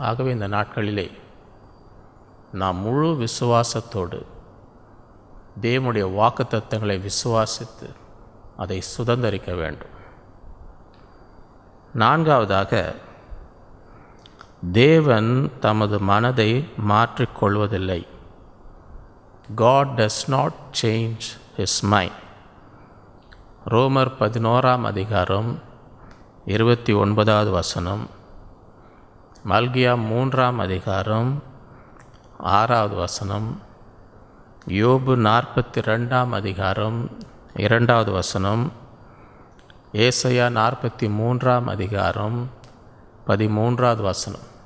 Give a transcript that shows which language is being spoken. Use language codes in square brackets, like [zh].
[ta] ஆகவே இந்த நாட்களிலே நாம் முழு விசுவாசத்தோடு தேவனுடைய வாக்குத்தத்தங்களை விசுவாசித்து அதை சுதந்தரிக்க வேண்டும். நான்காவதாக, தேவன் தமது மனதை மாற்றிக்கொள்வதில்லை. [en] God does not change his mind. [ta] ரோமர் 11ஆம் அதிகாரம் 29வது வசனம், மல்கியா 3ஆம் அதிகாரம் 6வது வசனம், யோபு 42ஆம் அதிகாரம் 2வது வசனம், ஏசாயா 43ஆம் அதிகாரம் 13வது வசனம்.